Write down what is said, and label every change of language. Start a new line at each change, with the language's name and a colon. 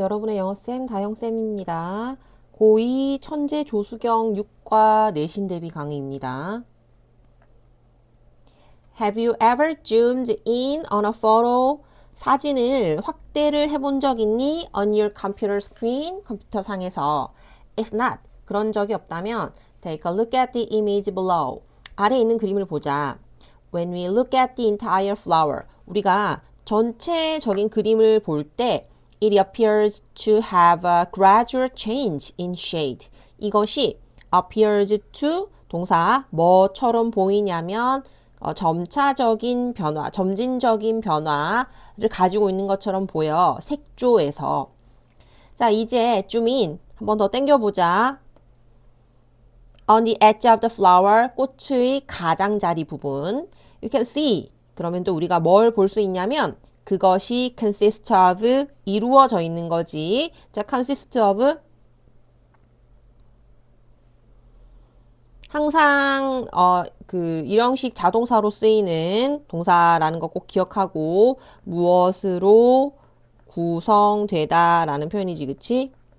Korean: 여러분의 영어쌤 다영쌤입니다. 고2 천재 조수경 6과 내신 대비 강의입니다.
English: Have you ever zoomed in on a photo?
Korean: 사진을 확대를 해본 적 있니?
English: On your computer screen,
Korean: 컴퓨터 상에서.
English: If not,
Korean: 그런 적이 없다면
English: take a look at the image below.
Korean: 아래에 있는 그림을 보자.
English: When we look at the entire flower,
Korean: 우리가 전체적인 그림을 볼 때
English: it appears to have a gradual change in shade.
Korean: 이것이
English: appears to
Korean: 동사 뭐처럼 보이냐면 점차적인 변화, 점진적인 변화를 가지고 있는 것처럼 보여. 색조에서. 자, 이제 줌인 한 번 더 당겨보자.
English: On the edge of the flower,
Korean: 꽃의 가장자리 부분.
English: You can see.
Korean: 그러면 또 우리가 뭘 볼 수 있냐면 그것이
English: consist of
Korean: 이루어져 있는 거지. 자,
English: consist of
Korean: 항상 일형식 자동사로 쓰이는 동사라는 거 꼭 기억하고 무엇으로 구성되다 라는 표현이지, 그치?